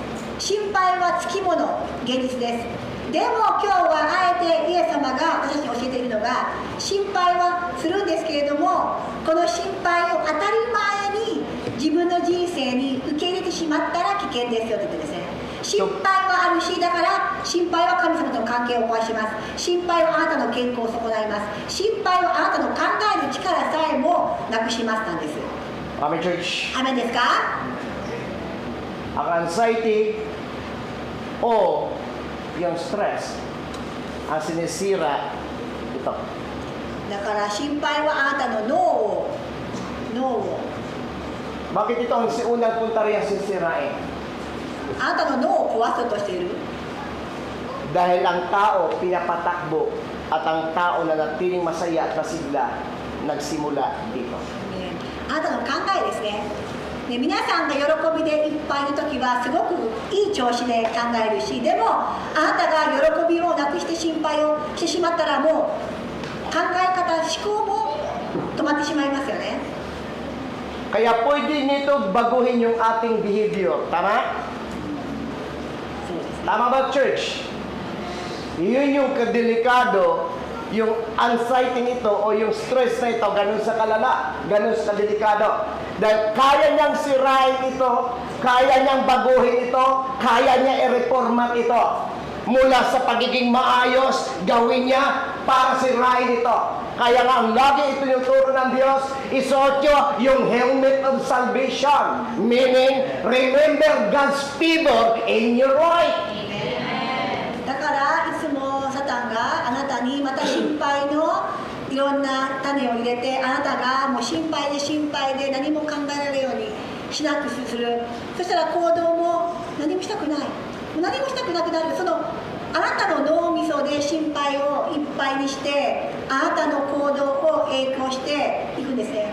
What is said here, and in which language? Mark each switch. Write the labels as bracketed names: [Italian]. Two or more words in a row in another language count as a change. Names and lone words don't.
[Japanese] 心配はつきもの、現実です。でも今日はあえてイエス様が私たちに教えているのが、心配はするんですけれども、この心配を当たり前に自分の人生に受け入れてしまったら危険ですよと言ってですね、心配はあるし、だから心配は神様との関係を壊します。心配はあなたの健康を損ないます。心配はあなたの考える力さえもなくしますなんです。アメンチューチ。アメンですか？ [Filipino] Ang anxiety o yung stress ang sinisira ito. [Japanese] だから心配はあなたの脳を [Filipino] Bakit ito ang unang punta rin ang sisirain? [Japanese] あなたの脳を壊そうとしている。 [Filipino] Dahil ang tao pinapatakbo at ang tao na natiling masaya at masigla nagsimula dito. [Japanese] あなたの考えですね。皆さんが喜びでいっぱいの時はすごくいい調子で考えるし、でもあなたが喜びをなくして心配をしてしまったら、もう考え方、思考も止まってしまいますよね。 [Filipino] Kaya pwede nito baguhin yung ating behavior. Tama? Tama ba, church? Yun yung kadelikado, yung anxiety nito o yung stress na ito, ganun sa kalala, ganun sa delikado. Dahil kaya niyang sirain ito, kaya niyang baguhin ito, kaya niya i-reformat ito. Mula sa pagiging maayos, gawin niya para sirain ito. Kaya nga ang lagi ito yung turo ng Diyos, isuot nyo yung [English] helmet of salvation. Meaning, remember God's favor in your life. [Japanese] だからいつもサタンがあなたにまた心配のいろんな種を入れて、あなたがもう心配で何も考えられるようにしなくする。そしたら行動も何もしたくない、何もしたくなくなる。そのあなたの脳みそで心配をいっぱいにして、あなたの行動を影響していくんですね。